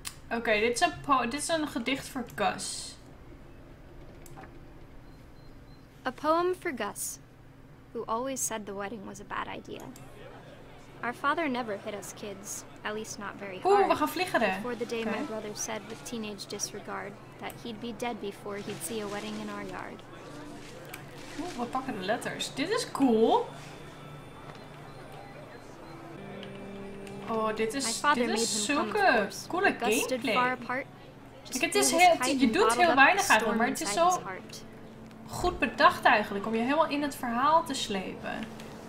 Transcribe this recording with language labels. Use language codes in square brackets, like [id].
[nl] Oké, dit is een gedicht voor Gus. [en] A poem for Gus, who always said the wedding was a bad idea. Our father never hit us kids, at least not very Oeh, hard. [nl] we gaan vliegeren. [en] Before the day my brother said with teenage disregard that he'd be dead before he'd see a wedding in our yard. [nl] Oeh, we pakken de letters. Dit is cool. Oh, dit is zulke coole gameplay. Het is je doet heel weinig eigenlijk, maar het is zo goed bedacht eigenlijk om je helemaal in het verhaal te slepen.